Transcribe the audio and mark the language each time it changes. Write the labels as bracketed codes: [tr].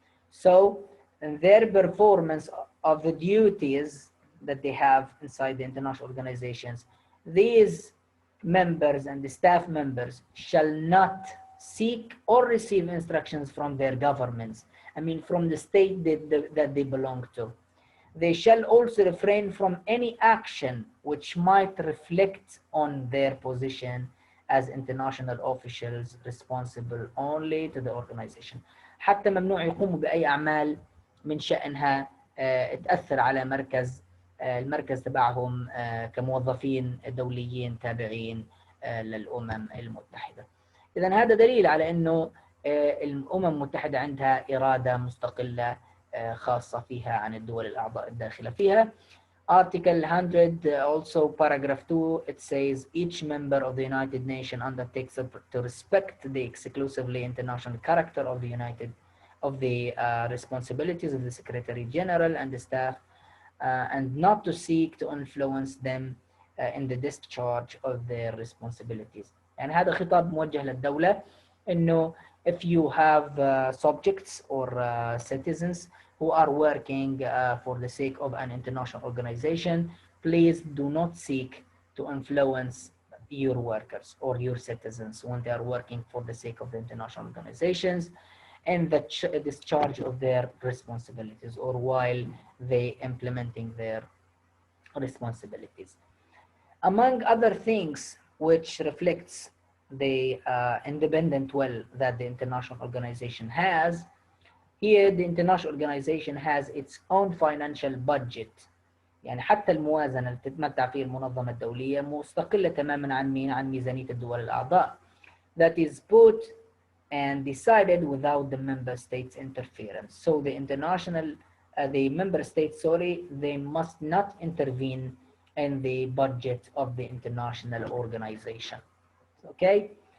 [en] So their performance of the duties that they have inside the international organizations, these members and the staff members shall not seek or receive instructions from their governments. I mean, from the state that they belong to. They shall also refrain from any action which might reflect on their position as international officials responsible only to the organization. [ar] حتى ممنوع يقوموا بأي أعمال من شأنها تأثر على المركز تبعهم كموظفين دوليين تابعين للأمم المتحدة. إذن هذا دليل على أنه الأمم المتحدة عندها إرادة مستقلة خاصة فيها عن الدول الأعضاء الداخلة فيها. [en] Article 100 also paragraph 2, it says each member of the United Nations undertakes to respect the exclusively international character of the responsibilities of the Secretary General and the staff and not to seek to influence them in the discharge of their responsibilities. يعني هذا خطاب موجه للدولة إنه if you have subjects or citizens who are working for the sake of an international organization, please do not seek to influence your workers or your citizens when they are working for the sake of the international organizations and the discharge of their responsibilities or while they implementing their responsibilities. Among other things which reflects the independent will that the international organization has, here the international organization has its own financial budget. [ar] يعني حتى الموازنة اللي تتمتع فيه المنظمة الدولية مستقلة تماما عن مين؟ عن ميزانية الدول الأعضاء. [en] That is put and decided without the member states' interference. So the member states, they must not intervene in the budget of the international organization. Okay.